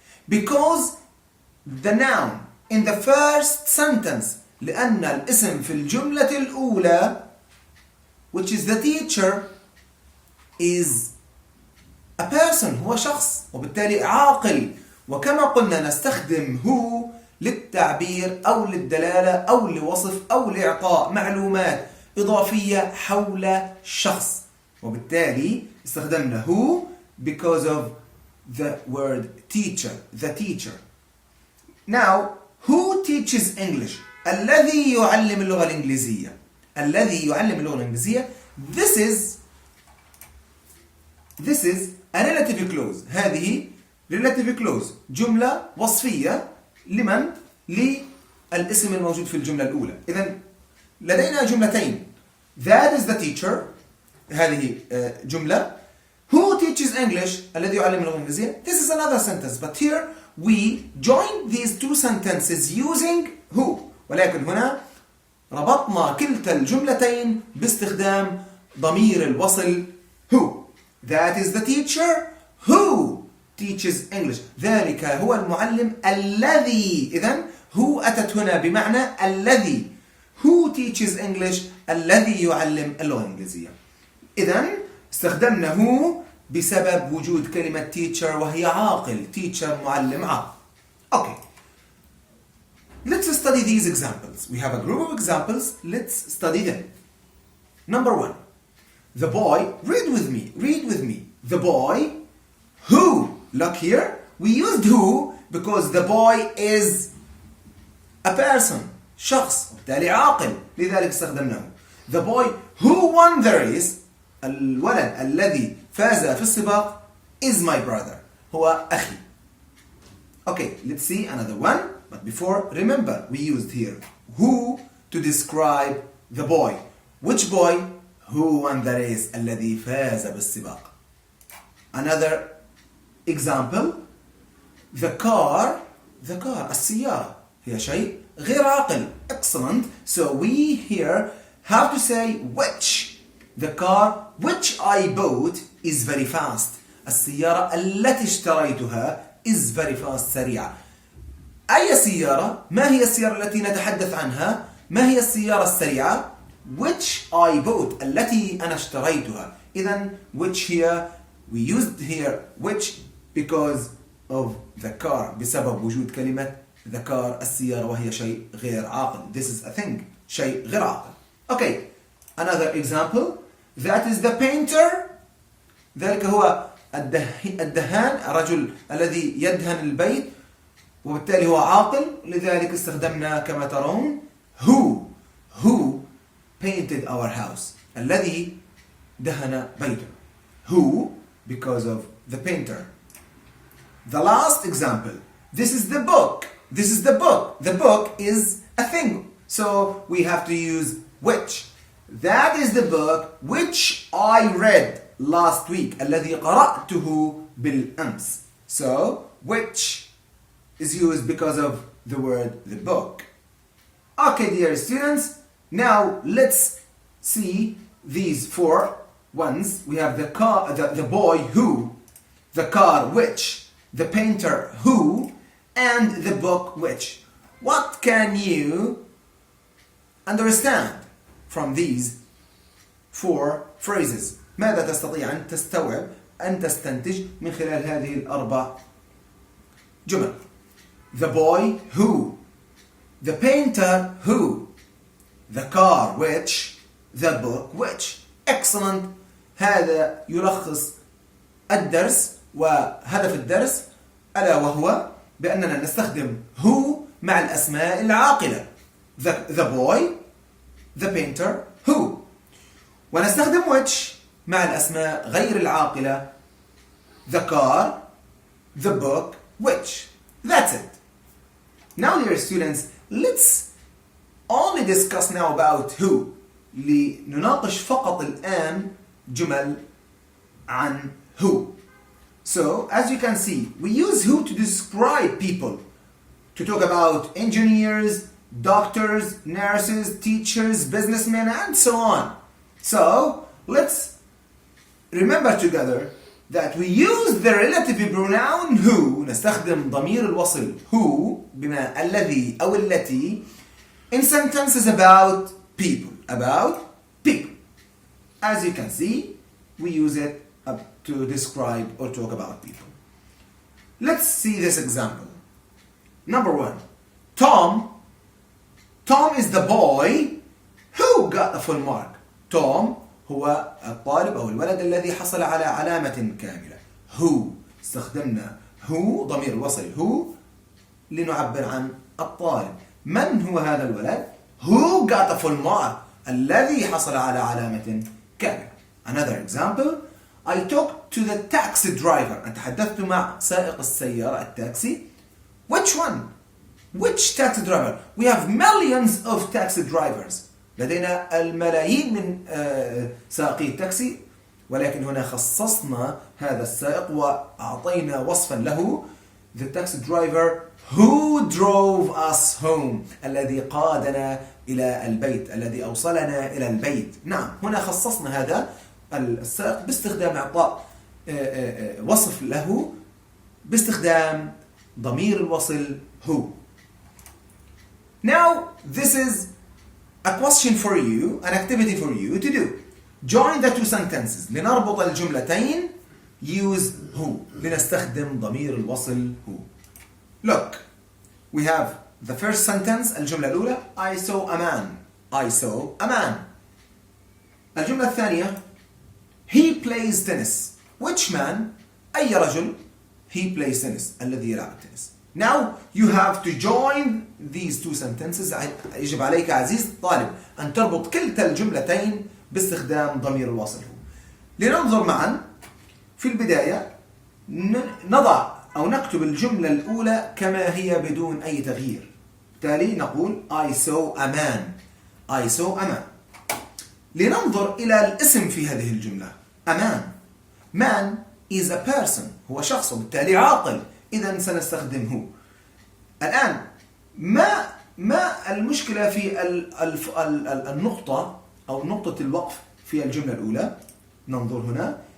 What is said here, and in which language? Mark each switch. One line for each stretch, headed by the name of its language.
English: Because the noun in the first sentence
Arabic: لأن الاسم في الجملة الأولى
English: which is the teacher is a person
Arabic: هو شخص وبالتالي عاقل. وكما قلنا نستخدم who للتعبير أو للدلالة أو لوصف أو لإعطاء معلومات إضافية حول شخص. وبالتالي استخدمنا
English: who because of the word teacher, the teacher. Now, who teaches English?
Arabic: الذي يعلم اللغة الإنجليزية. الذي يعلم اللغة الإنجليزية.
English: This is a relative clause.
Arabic: هذه relative clause جملة وصفية لمن؟ للاسم الموجود في الجملة الأولى. إذن لدينا جملتين.
English: That is the teacher.
Arabic: هذه جملة.
English: Who teaches English?
Arabic: الذي يعلم اللغة الإنجليزية.
English: This is another sentence. But here we join these two sentences using who.
Arabic: ولكن هنا ربطنا كلتا الجملتين باستخدام ضمير الوصل who.
English: That is the teacher who teaches English.
Arabic: ذلك هو المعلم الذي. إذن who أتت هنا بمعنى الذي.
English: Who teaches English
Arabic: الذي يعلم اللغة الإنجليزية. إذن استخدمنا who بسبب وجود كلمة teacher وهي عاقل. teacher معلم عاقل.
English: Okay. Let's study these examples. We have a group of examples. Let's study them. Number 1. The boy, read with me. The boy who Look here, we used who because the boy is a person,
Arabic: شخص، وبالتالي عاقل، لذلك استخدمناه.
English: The boy who won the race،
Arabic: الولد الذي فاز في السباق،
English: is my brother،
Arabic: هو أخي.
English: Okay, let's see another one. But before, remember, we used here who to describe the boy. Which boy? Who won the race?
Arabic: الذي فاز بالسباق.
English: Another example. The car,
Arabic: السيارة هي شيء غير عاقل.
English: Excellent. So we here have to say which. The car which I bought is very fast.
Arabic: السيارة التي اشتريتها
English: is very fast،
Arabic: سريعة. أي سيارة؟ ما هي السيارة التي نتحدث عنها؟ ما هي السيارة السريعة؟
English: which I bought،
Arabic: التي أنا اشتريتها.
English: إذن which here we used here which because of the car،
Arabic: بسبب وجود كلمة
English: the car،
Arabic: السيارة، وهي شيء غير عاقل.
English: This is a thing،
Arabic: شيء غير عاقل.
English: Okay, another example. That is the painter.
Arabic: ذلك هو الدهان، الرجل الذي يدهن البيت، وبالتالي هو عاقل، لذلك استخدمنا كما ترون
English: who painted our house،
Arabic: الذي دهن بيته.
English: Who because of the painter. The last example. This is the book. This is the book. The book is a thing. So we have to use which. That is the book which I read last week.
Arabic: الذي قرأته بالأمس.
English: So which is used because of the word the book. Okay, dear students. Now let's see these four ones. We have the car, the boy who, the car which, the painter who, and the book which. What can you understand from these four phrases?
Arabic: ماذا تستطيع أن تستوعب، أن تستنتج من خلال هذه الأربع جمل؟
English: The boy who, the painter who, the car which, the book which. Excellent.
Arabic: هذا يلخص الدرس وهدف الدرس، ألا وهو بأننا نستخدم who مع الأسماء العاقلة.
English: The boy, the painter, who.
Arabic: ونستخدم which مع الأسماء غير العاقلة.
English: The car, the book, which. That's it. Now, dear students, let's only discuss now about who.
Arabic: لنناقش فقط الآن جمل عن who.
English: So, as you can see, we use who to describe people. To talk about engineers, doctors, nurses, teachers, businessmen, and so on. So, let's remember together that we use the relative pronoun who.
Arabic: نستخدم ضمير الوصل who بما الذي أو التي
English: in sentences about people. About people. As you can see, we use it to describe or talk about people. Let's see this example. Number one. Tom is the boy who got a full mark.
Arabic: Tom هو الطالب أو الولد الذي حصل على علامة كاملة. Who استخدمنا who ضمير الوصل who لنعبر عن الطالب. من هو هذا الولد؟
English: Who got a full mark؟
Arabic: الذي حصل على علامة كاملة.
English: Another example. I talked to the taxi driver.
Arabic: أنا تحدثت مع سائق السيارة التاكسي.
English: Which one? Which taxi driver? We have millions of taxi drivers.
Arabic: لدينا الملايين من سائقي التاكسي، ولكن هنا خصصنا هذا السائق وأعطينا وصفا له.
English: The taxi driver who drove us home.
Arabic: الذي قادنا إلى البيت، الذي أوصلنا إلى البيت. نعم، هنا خصصنا هذا السائق باستخدام إعطاء وصف له باستخدام ضمير الوصل who.
English: Now, this is a question for you, an activity for you to do. Join the two sentences.
Arabic: لنربط الجملتين.
English: Use who.
Arabic: لنستخدم ضمير الوصل who.
English: Look, we have the first sentence,
Arabic: الجملة الأولى.
English: I saw a man. I saw a man.
Arabic: الجملة الثانية.
English: He plays tennis. Which man?
Arabic: أي رجل
English: he plays tennis.
Arabic: الذي يلعب التنس.
English: Now you have to join these two sentences.
Arabic: يجب عليك عزيز الطالب أن تربط كلتا الجملتين باستخدام ضمير الوصل. لننظر معا. في البداية نضع أو نكتب الجملة الأولى كما هي بدون أي تغيير. بالتالي نقول
English: I saw a man. I saw a man.
Arabic: لننظر إلى الاسم في هذه الجملة.
English: A man. Man is a person.
Arabic: هو شخص وبالتالي عاقل. إذا سنستخدم هو. الآن ما المشكلة في النقطة أو نقطة الوقف في الجملة الأولى؟ ننظر هنا.